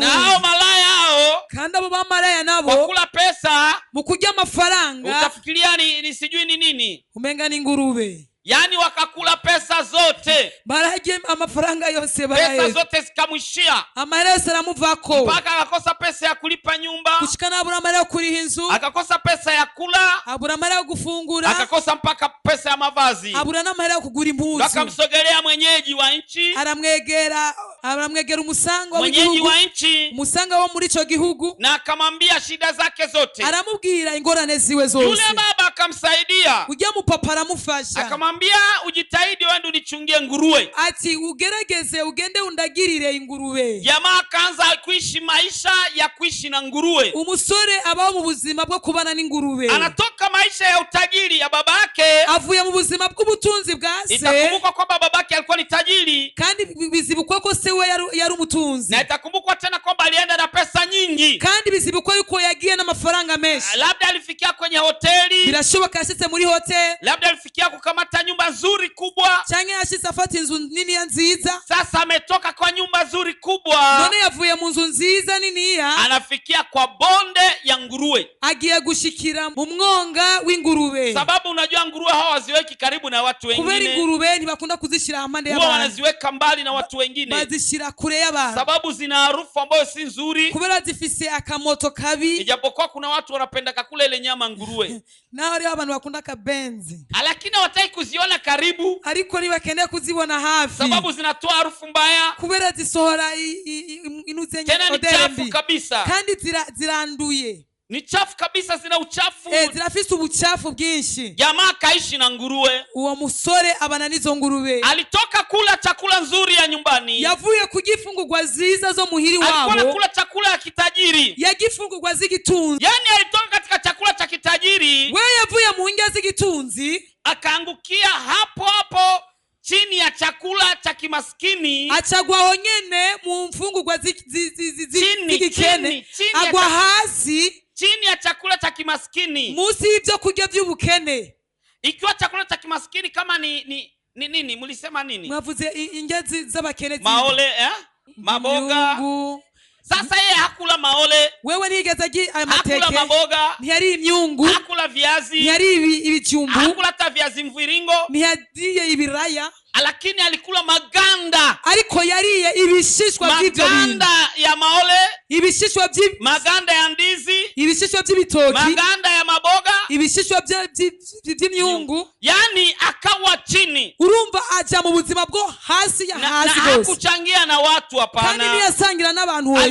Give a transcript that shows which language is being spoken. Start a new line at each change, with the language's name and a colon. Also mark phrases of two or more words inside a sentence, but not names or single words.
Swahili: na hao malaya hao,
Rundi: kandi abo bamaraya nabo
Swahili: wakula pesa,
Rundi: mu kurya amafaranga.
Swahili: Utafikiria ni sijui ni nini,
Rundi: umenga ni ngurube.
Swahili: yani wakakula pesa zote,
Rundi: bararye amafaranga yose
Swahili: pesa
Rundi: baraheza
Swahili: zote zikamwishia,
Rundi: amahera yose aramuvako
Swahili: mpaka akakosa pesa ya kulipa nyumba,
Rundi: gushika abura amahera yo kuriha inzu,
Swahili: akakosa pesa ya kula,
Rundi: abura amahera yo gufungura,
Swahili: akakosa mpaka pesa ya mavazi.
Rundi: abura n'amahera yo kugura impuzu.
Swahili: Akamsogelea mwenyeji wa nchi,
Rundi: aramwegera umusanga
Swahili: mwenyeji
Rundi: w'igihugu,
Swahili: wa nchi,
Rundi: umusanga wo muri ico gihugu,
Swahili: na akamwambia shida zake zote.
Rundi: aramubwira ingorane ziwe
Swahili: Yule
Rundi: zose.
Swahili: baba akamsaidia,
Rundi: ujya mupapa aramufasha,
Swahili: akamwambia ujitahidi wende unichungie nguruwe.
Rundi: ati ugerageze ugende undagirire ingurube.
Swahili: Jamaa akaanza kuishi maisha ya kuishi na nguruwe.
Rundi: Umusore abaho mu buzima bwo kubana n'ingurube,
Swahili: Anatoka maisha ya utajiri ya babake,
Rundi: avuye mu buzima bw'ubutunzi bwa se,
Swahili: itakumbukwa kwamba babake alikuwa ni tajiri,
Rundi: kandi bizibukwa ko se we yari umutunzi,
Swahili: na itakumbukwa tena kwamba alienda na pesa nyingi.
Rundi: kandi bizibukwa yuko yagiye n'amafaranga menshi.
Swahili: Labda alifikia kwenye hoteli,
Rundi: Birashoboka yashitse muri hotel,
Swahili: labda alifikia kukamata nyumba nzuri kubwa.
Rundi: cyangwa yashitse afata inzu nini ya nziza.
Swahili: Sasa ametoka kwa nyumba nzuri kubwa,
Rundi: None yavuye mu nzu nziza niniya,
Swahili: anafikia kwa bonde ya nguruwe.
Rundi: agiye gushikira mu mwonga w'ingurube.
Swahili: Sababu unajua nguruwe hawa waziweki karibu na watu
Rundi: Kubera
Swahili: wengine,
Rundi: ingurube ntibakunda kuzishira hamande
Swahili: huwa
Rundi: y'abantu,
Swahili: wanaziweka mbali na watu wengine,
Rundi: bazishira kure y'abantu,
Swahili: sababu zina harufu ambayo si nzuri.
Rundi: kubera zifise akamoto kabi.
Swahili: Ijapokuwa kuna watu wanapenda kakula ile nyama nguruwe,
Rundi: naho hariho abantu bakunda akabenzi,
Swahili: lakini hawataki kuziona karibu,
Rundi: ariko ntibakeneye kuzibona hafi,
Swahili: sababu zinatoa harufu mbaya,
Rundi: kubera zisohora inuze
Swahili: tena ni odeur chafu
Rundi: mbi,
Swahili: kabisa,
Rundi: kandi ziranduye,
Swahili: ni chafu kabisa, zina uchafu.
Rundi: zirafise ubucafu bwinshi.
Swahili: Jamaa kaishi na nguruwe,
Rundi: Uwo musore abana n'izo ngurube,
Swahili: alitoka kula chakula nzuri ya nyumbani,
Rundi: yavuye kurya imfungurwa ziza zo muhiri
Swahili: alikuwa
Rundi: wabo,
Swahili: anakula chakula ya kitajiri.
Rundi: yarya imfungurwa z'igitunzi.
Swahili: Yani alitoka katika chakula cha kitajiri,
Rundi: We yavuye mu ndya z'igitunzi,
Swahili: akaangukia hapo hapo chini ya chakula cha kimaskini,
Rundi: acagwaho nyene mu mfungurwa z'igikene,
Swahili: chini
Rundi: agwa hasi
Swahili: chini ya chakula cha kimaskini.
Rundi: munsi y'ibyo kurya by'ubukene.
Swahili: Ikiwa chakula cha kimaskini kama ni nini, mlisema nini?
Rundi: Mwavuze indya z'abakene,
Swahili: Maole, maboga.
Rundi: Imyungu.
Swahili: Sasa yeye hakula maole,
Rundi: Wewe nigeze agira
Swahili: hakula
Rundi: amateke,
Swahili: maboga,
Rundi: ntiyari imyungu,
Swahili: hakula viazi,
Rundi: ntiyari ibijumbu,
Swahili: hakula hata viazi mviringo,
Rundi: ntiyariye ibiraya,
Swahili: lakini alikula maganda,
Rundi: ariko yariye ibishishwa by'ibyo bintu,
Swahili: maganda ya maole,
Rundi: ibishishwa
Swahili: maganda ya ndizi,
Rundi: ibishishwa by'ibitoki,
Swahili: maganda ya maboga,
Rundi: ibishishwa by'imyungu.
Swahili: yani akawa chini,
Rundi: Urumva aja mu buzima bwo hasi ya
Swahili: na
Rundi: hasi gose,
Swahili: hakuchangia na watu,
Rundi: kandi
Swahili: hapana,
Rundi: niyasangira n'abantu hoya,